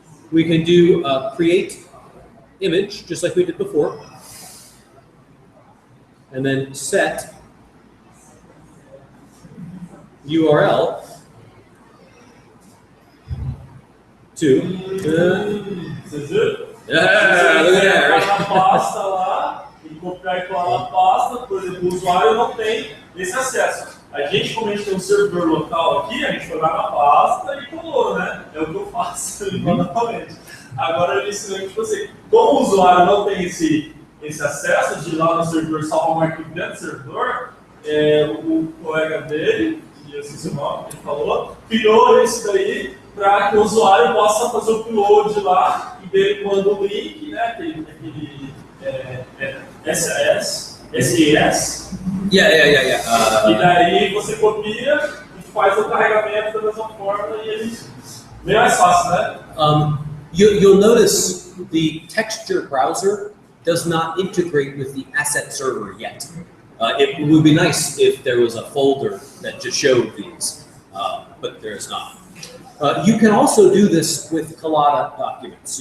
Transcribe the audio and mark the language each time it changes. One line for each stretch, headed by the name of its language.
English: We can do create image, just like we did before, and then set URL to Look at that.
Portuguese: a pasta lá, e copiar e colar na pasta, por exemplo, o usuário não tem esse acesso. A gente, como a gente tem um servidor local aqui, a gente foi lá na pasta e colou, né? É o que eu faço normalmente. Agora ele ensinou que, tipo assim, como o usuário não tem esse acesso de ir lá no servidor salvar um arquivo dentro do servidor, o colega dele, que eu esqueci o nome, ele falou, criou isso daí para que o usuário possa fazer o upload lá e dele manda o link, né? Aquele SES.
English: Yeah.
Portuguese: E daí você copia e faz o carregamento da mesma forma e ele bem mais fácil, né?
English: You'll notice the texture browser does not integrate with the asset server yet. It would be nice if there was a folder that just showed these, but there is not. You can also do this with Collada documents.